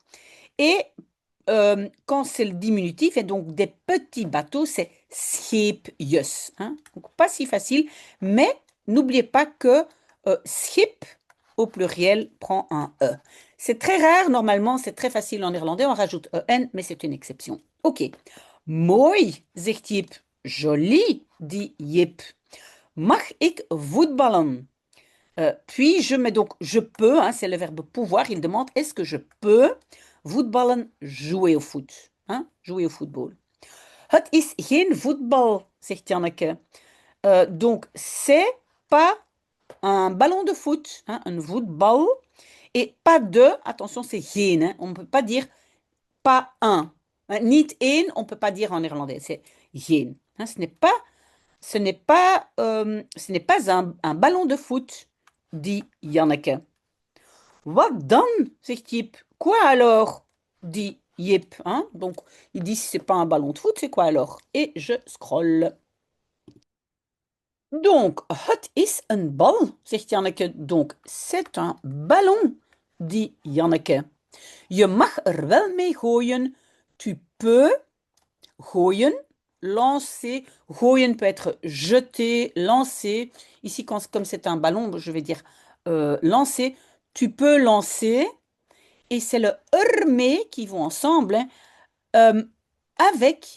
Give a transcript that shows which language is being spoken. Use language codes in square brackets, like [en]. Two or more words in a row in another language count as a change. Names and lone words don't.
[fr] Et quand c'est le diminutif, et donc des petits bateaux, c'est schipjes. Hein? Donc pas si facile, mais n'oubliez pas que schip au pluriel prend un E. C'est très rare, normalement, c'est très facile en néerlandais, on rajoute EN, mais c'est une exception. [nl] Ok. Mooi, zegt Jip. [fr] Joli, dit Jip. [nl] Mag ik voetballen? [fr] Puis-je, mais donc je peux, hein, c'est le verbe pouvoir, il demande est-ce que je peux voetballen, jouer au foot, hein, jouer au football. [nl] Het is geen voetbal, zegt Janneke. [fr] Donc c'est pas un ballon de foot, hein, un voetbal, et pas de, attention c'est geen, hein, on ne peut pas dire pas un. Hein, [nl] niet één, [fr] on ne peut pas dire en néerlandais, c'est geen. Hein, ce n'est pas un ballon de foot, dit Janneke. [nl] Wat dan, zegt Jip. [fr] Quoi alors, dit Jip. Hein? Donc, il dit si c'est pas un ballon de foot, c'est quoi alors? Et je scrolle. Donc, [nl] het is een bal, zegt Janneke. [fr] Donc, c'est un ballon, dit Janneke. [nl] Je mag er wel mee gooien. [fr] Tu peux gooien, lancer. Gooien peut être jeter, lancer. Ici, comme c'est un ballon, je vais dire lancer. Tu peux lancer. Et c'est le ermee qui vont ensemble, hein, euh, avec.